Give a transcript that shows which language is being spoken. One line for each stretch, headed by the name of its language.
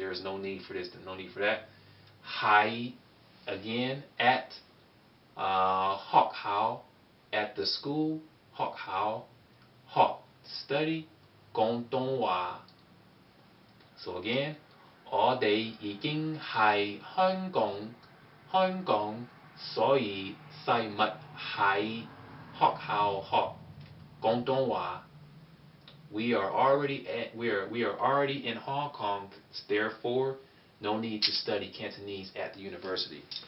English: There is no need for this, no need for that. 喺, again, at, 學校, at the school, 學校, 學, study, 廣東話. So again,
Cantonese: 我哋已經喺香港, 所以細密喺學校學廣東話.
English: We are already in Hong Kong, therefore No need to study Cantonese at the university.